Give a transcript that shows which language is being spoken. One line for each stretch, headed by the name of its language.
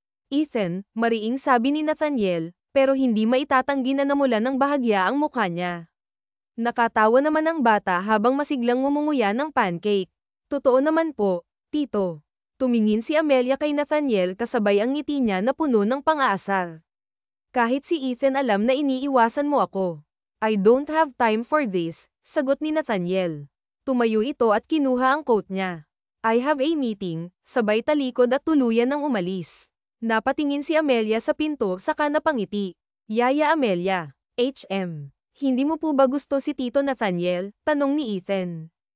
Filipino: Ethan, mariing sabi ni Nathaniel, pero hindi maitatanggi na namula ng bahagya ang mukha niya. Nakatawa naman ang bata habang masiglang ngumunguya ng pancake. Totoo naman po, Tito. Tumingin si Amelia kay Nathaniel kasabay ang ngiti niya na puno ng pang-aasar. Kahit si Ethan alam na iniiwasan mo ako.
English: I don't have time for this,
Filipino: sagot ni Nathaniel. Tumayo ito at kinuha ang coat niya.
English: I have a meeting,
Filipino: sabay talikod at tuluyan ng umalis. Napatingin si Amelia sa pinto saka napangiti. Yaya Amelia, HM. Hindi mo po ba gusto si Tito Nathaniel? Tanong ni Ethan.